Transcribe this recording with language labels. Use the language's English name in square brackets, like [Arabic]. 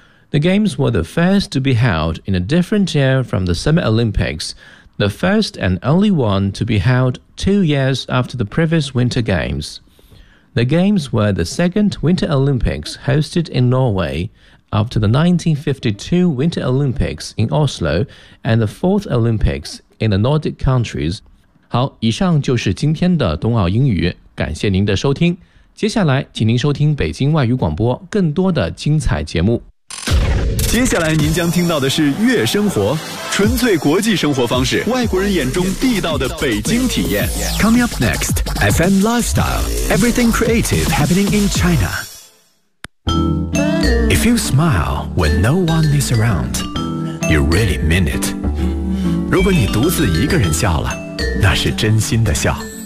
[English] The Games were the first to be held in a different year from the Summer Olympics, the first and only one to be held 2 years after the previous Winter Games. The Games were the second Winter Olympics hosted in Norway,after the 1952 Winter Olympics in Oslo and the fourth Olympics in the Nordic countries. [Chinese] 好，以上就是今天的冬奥英语，感谢您的收听。接下来请您收听北京外语广播更多的精彩节目。接下来您将听到的是月生活，纯粹国际生活方式，外国人眼中地道的北京体验。 [English] Coming up next, FM Lifestyle, everything creative happening in China. If you smile when no one is around, you really mean it. [Chinese] 如果你独自一个人笑了，那是真心的笑。